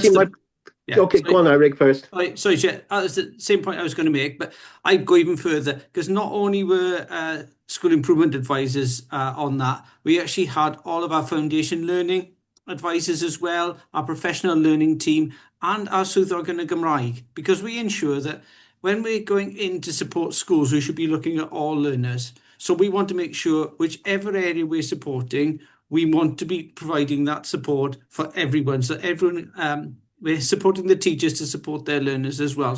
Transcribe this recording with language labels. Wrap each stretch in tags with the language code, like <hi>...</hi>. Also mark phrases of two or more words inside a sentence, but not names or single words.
<en>Okay, go on, Eirik, first. Sorry, Chair, that's the same point I was going to make, but I'd go even further, because not only were school improvement advisors on that, we actually had all of our foundation learning advisors as well, our professional learning team, and our</en> <cy>swyddogion yn y Gymraeg,</cy> <en>because we ensure that when we're going in to support schools, we should be looking at all learners. So we want to make sure whichever area we're supporting, we want to be providing that support for everyone. So everyone, we're supporting the teachers to support their learners as well.</en>